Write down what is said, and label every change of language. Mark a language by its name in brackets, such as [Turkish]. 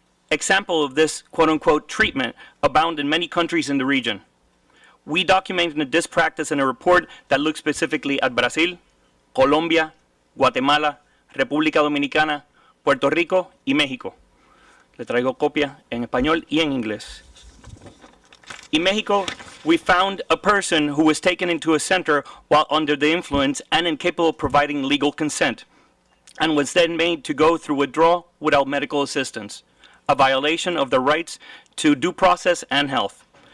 [English] Examples of this quote-unquote treatment abound in many countries in the region. We documented this practice in a report that looks specifically at Brazil, Colombia, Guatemala, República Dominicana, Puerto Rico y México. [Spanish] Le traigo copia en español y en inglés. [English] In Mexico, we found a person who was taken into a center while under the influence and incapable of providing legal consent, and was then made to go through withdrawal without medical assistance, a violation of the rights to due process and health.